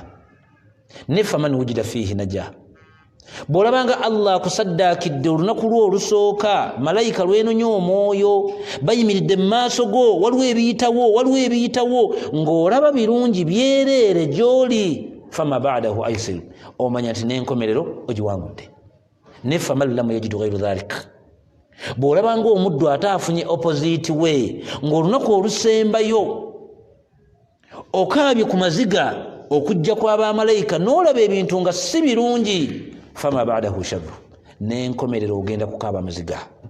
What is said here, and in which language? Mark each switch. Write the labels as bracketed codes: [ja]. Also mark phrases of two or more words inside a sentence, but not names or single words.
[lg] Ne [ar] فمن وجد فيه نجا, [lg] bw'olabanga Allah akusaddaakidde olunaku lwo olusooka, malayika lwenonya omwoyo bayimiridde mu maaso go, waliwo ebiyitawo ng'olaba birungi byereere gy'oli, [ar] فما بعده أيسر, [lg] omanya nti n'enkomerero ogiwangudde. [ar] Ne فمن لم يجد غير ذلك, [lg] bw'olabanga omuddu ate afunye opposite we, ng'olunaku olusembayo okaabye ku maziga okujja kw'abamalayika n'olaba ebintu nga si birungi, [ar] فما بعده شر, [lg] n'enkomerero ogenda kukaaba amaziga.